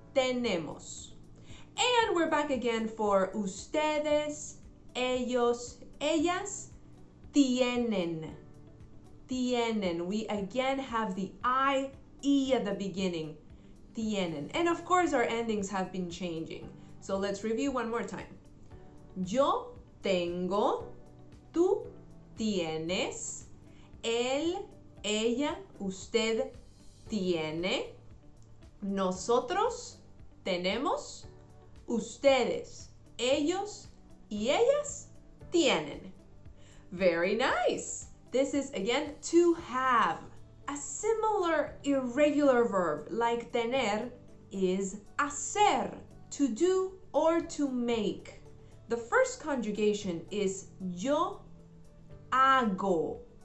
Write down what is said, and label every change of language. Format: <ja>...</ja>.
<es>Tenemos.</es> <en>And we're back again for</en> <es>ustedes, ellos, ellas, tienen. Tienen.</es> <en>We again have the IE at the beginning. Tienen. And of course our endings have been changing. So let's review one more time.</en> <es>Yo tengo, tú tienes, él, ella, usted tiene, nosotros tenemos, ustedes, ellos y ellas tienen.</es> <en>Very nice. This is again to have. A similar irregular verb like tener is hacer, to do or to make. The first conjugation is</en> <es>yo hago.</es>